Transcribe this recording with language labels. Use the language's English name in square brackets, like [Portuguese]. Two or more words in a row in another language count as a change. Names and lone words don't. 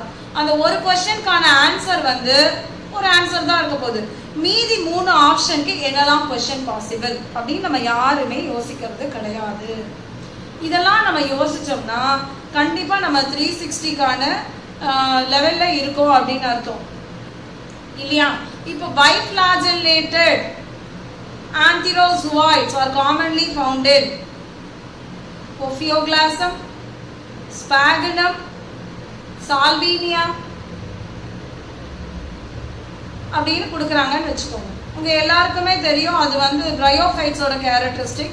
[Tamil] அந்த ஒரு கொஸ்டினுக்கான ஆன்சர் வந்து ஒரு ஆன்சர் தான் இருக்க போகுது. மீதி 3 ஆப்ஷனுக்கு என்னெல்லாம் [English] question possible [Tamil] அப்படின்னு நம்ம யாருமே யோசிக்கிறது கிடையாது. இதெல்லாம் நம்ம யோசிச்சோம்னா கண்டிப்பாக நம்ம 360க்கான லெவலில் இருக்கோம் அப்படின்னு அர்த்தம் இல்லையா? [English] இப்போ biflagellated anthrozoids are commonly found in Ophioglossum, Sphagnum, Salvinia [Tamil] அப்படின்னு கொடுக்குறாங்கன்னு வச்சுக்கோங்க. உங்கள் எல்லாருக்குமே தெரியும் அது வந்து [English] bryophytes-ஓட characteristic.